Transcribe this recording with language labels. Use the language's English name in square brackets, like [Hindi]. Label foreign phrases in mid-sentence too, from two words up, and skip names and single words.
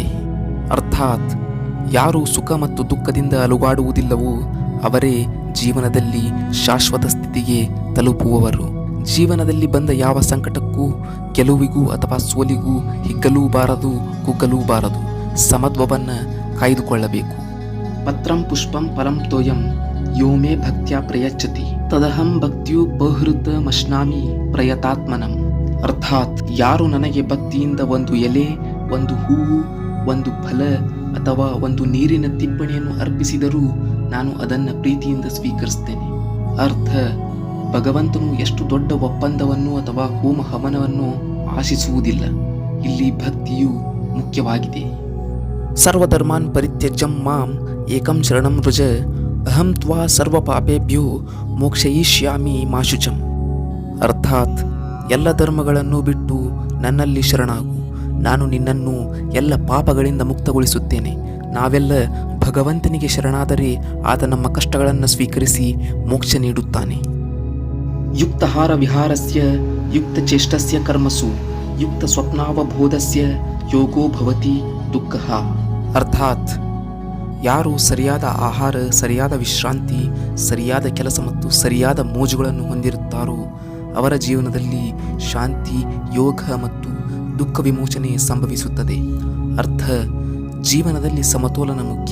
[Kannada] ಅರ್ಥಾತ್ ಯಾರು ಸುಖ ಮತ್ತು ದುಃಖದಿಂದ ಅಲುಗಾಡುವುದಿಲ್ಲವೋ ಅವರೇ ಜೀವನದಲ್ಲಿ ಶಾಶ್ವತ ಸ್ಥಿತಿಗೆ ತಲುಪುವವರು. ಜೀವನದಲ್ಲಿ ಬಂದ ಯಾವ ಸಂಕಟಕ್ಕೂ, ಗೆಲುವಿಗೂ ಅಥವಾ ಸೋಲಿಗೂ ಹಿಗ್ಗಲೂಬಾರದು, ಕುಗ್ಗಲೂಬಾರದು. ಸಮತ್ವವನ್ನು ಕಾಯ್ದುಕೊಳ್ಳಬೇಕು. [Sanskrit] ಪತ್ರಂ ಪುಷ್ಪಂ ಪರಂ ತೋಯಂ ಯೋ ಮೇ ಭಕ್ತ್ಯಾ ಪ್ರಯಚ್ಛತಿ ತದಹಂ ಭಕ್ತಿಯು ಬಹುಹೃತ ಮಶ್ನಾಮಿ ಪ್ರಯತಾತ್ಮನಂ. [Kannada] ಅರ್ಥಾತ್ ಯಾರು ನನಗೆ ಭಕ್ತಿಯಿಂದ ಒಂದು ಎಲೆ, ಒಂದು ಹೂವು, ಒಂದು ಫಲ ಅಥವಾ ಒಂದು ನೀರಿನ ತಿಪ್ಪಣಿಯನ್ನು ಅರ್ಪಿಸಿದರೂ ನಾನು ಅದನ್ನು ಪ್ರೀತಿಯಿಂದ ಸ್ವೀಕರಿಸ್ತೇನೆ. ಅರ್ಥ, ಭಗವಂತನು ಎಷ್ಟು ದೊಡ್ಡ ಒಪ್ಪಂದವನ್ನು ಅಥವಾ ಹೋಮ ಹವನವನ್ನು ಆಶಿಸುವುದಿಲ್ಲ. ಇಲ್ಲಿ ಭಕ್ತಿಯು ಮುಖ್ಯವಾಗಿದೆ. [Sanskrit] ಸರ್ವಧರ್ಮಾನ್ ಪರಿತ್ಯಜ್ಯಂ ಮಾಂ ಏಕಂ ಶರಣಂ ವೃಜ ಅಹಂ ತ್ವಾ ಸರ್ವ ಪಾಪೇಭ್ಯೋ ಮೋಕ್ಷಯಿಷ್ಯಾಮಿ ಮಾ ಶುಚಂ. [Kannada] ಅರ್ಥಾತ್ ಎಲ್ಲ ಧರ್ಮಗಳನ್ನು ಬಿಟ್ಟು ನನ್ನಲ್ಲಿ ಶರಣಾಗು, ನಾನು ನಿನ್ನನ್ನು ಎಲ್ಲ ಪಾಪಗಳಿಂದ ಮುಕ್ತಗೊಳಿಸುತ್ತೇನೆ. ನಾವೆಲ್ಲ ಭಗವಂತನಿಗೆ ಶರಣಾದರೆ ಆತ ನಮ್ಮ ಕಷ್ಟಗಳನ್ನು ಸ್ವೀಕರಿಸಿ ಮೋಕ್ಷ ನೀಡುತ್ತಾನೆ. [Sanskrit] ಯುಕ್ತಹಾರ ವಿಹಾರಸ್ಯ ಯುಕ್ತ ಚೇಷ್ಟಸ್ಯ ಕರ್ಮಸು ಯುಕ್ತ ಸ್ವಪ್ನಾವಬೋಧಸ್ಯ ಯೋಗೋ ಭವತಿ ದುಃಖ. [Kannada] ಅರ್ಥಾತ್ ಯಾರು ಸರಿಯಾದ ಆಹಾರ, ಸರಿಯಾದ ವಿಶ್ರಾಂತಿ, ಸರಿಯಾದ ಕೆಲಸ ಮತ್ತು ಸರಿಯಾದ ಮೋಜುಗಳನ್ನು ಹೊಂದಿರುತ್ತಾರೋ ಅವರ ಜೀವನದಲ್ಲಿ ಶಾಂತಿ, ಯೋಗ ಮತ್ತು ದುಃಖ ವಿಮೋಚನೆ ಸಂಭವಿಸುತ್ತದೆ. ಅರ್ಥ, ಜೀವನದಲ್ಲಿ ಸಮತೋಲನ ಮುಖ್ಯ.